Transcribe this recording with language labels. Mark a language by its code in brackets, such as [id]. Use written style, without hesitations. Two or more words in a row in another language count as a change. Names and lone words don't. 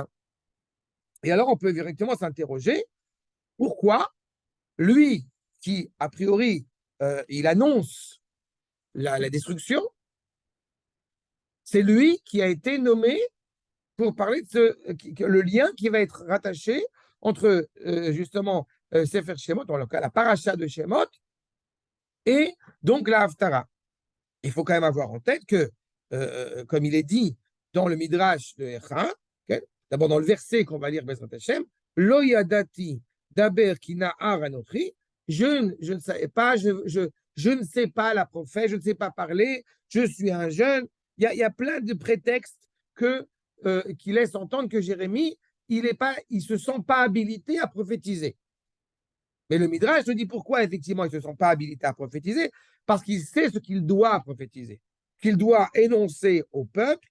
[fr] Et alors, on peut directement s'interroger pourquoi lui, qui, a priori, il annonce la destruction, c'est lui qui a été nommé pour parler de le lien qui va être rattaché entre, justement, Sefer Shemot, dans le cas, la paracha de Shemot, et donc la Haftara. Il faut quand même avoir en tête que, comme il est dit dans le Midrash de Echa, okay, d'abord dans le verset qu'on va lire, [he] בעזרת ה' לא ידעתי דבר כי נער אנכי, [fr] je ne savais pas, je ne sais pas la prophète, je ne sais pas parler, je suis un jeune. Il y a plein de prétextes qui laissent entendre que Jérémie, il ne se sent pas habilité à prophétiser. Mais le Midrash te dit pourquoi, effectivement, il ne se sent pas habilité à prophétiser, parce qu'il sait ce qu'il doit prophétiser, qu'il doit énoncer au peuple.